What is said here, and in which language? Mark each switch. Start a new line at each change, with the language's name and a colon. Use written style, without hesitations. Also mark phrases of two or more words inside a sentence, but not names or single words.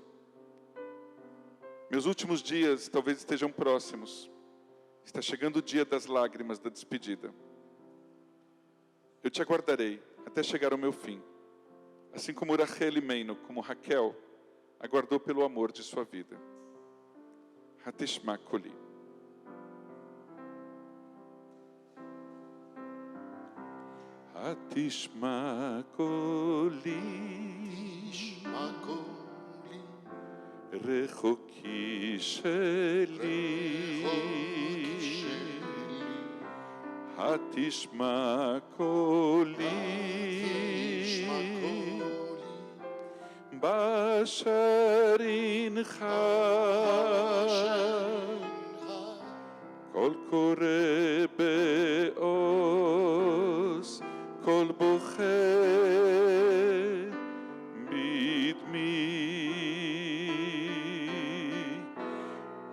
Portuguese: Meus últimos dias talvez estejam próximos. Está chegando o dia das lágrimas da despedida. Eu te aguardarei até chegar ao meu fim, assim como Rachel Imeinu, como Raquel, aguardou pelo amor de sua vida.
Hebrew: התשמע קולי. התשמע קולי, רחוקי שלי, התשמע קולי, באשר הנך, קול קורא בעוז, קול בוכה בדמי,